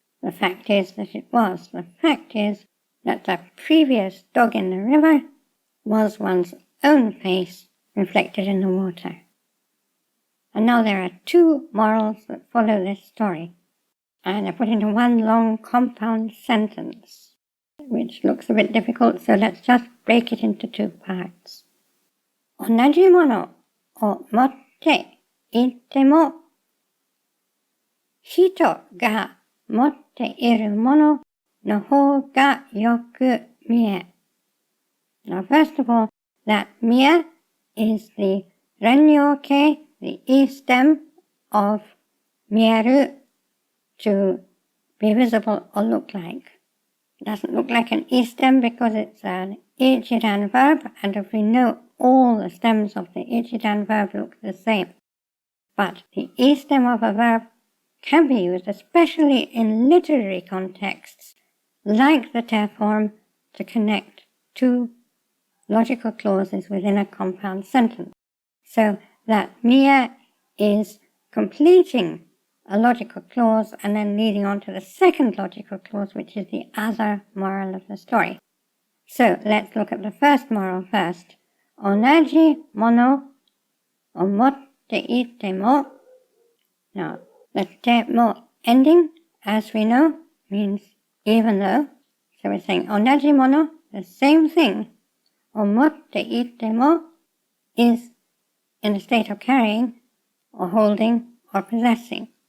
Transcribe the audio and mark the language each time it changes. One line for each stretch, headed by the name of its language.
English: The fact is that it was. The fact is that the previous dog in the river was one's own face reflected in the water. And now there are two morals that follow this story, and they're put into one long compound sentence, which looks a bit difficult, so let's just break it into two parts.
Japanese: 同じものを持っていても、人が持っているものの方がよく見え。
English: Now, first of all, that 見え is the 連用形, the E stem of 見える to be visible or look like. It doesn't look like an E stem because it's an ichidan verb, and if we know all the stems of the ichidan verb look the same. But the E stem of a verb can be used, especially in literary contexts, like the te form, to connect two logical clauses within a compound sentence. So that mia is completing a logical clause and then leading on to the second logical clause, which is the other moral of the story. So let's look at the first moral first.
Japanese: 同じものを持っていても.
English: Now, the te mo ending, as we know, means even though. So we're saying
Japanese: 同じもの,
English: the same thing.
Japanese: を持っていても
English: is in a state of carrying, or holding, or possessing.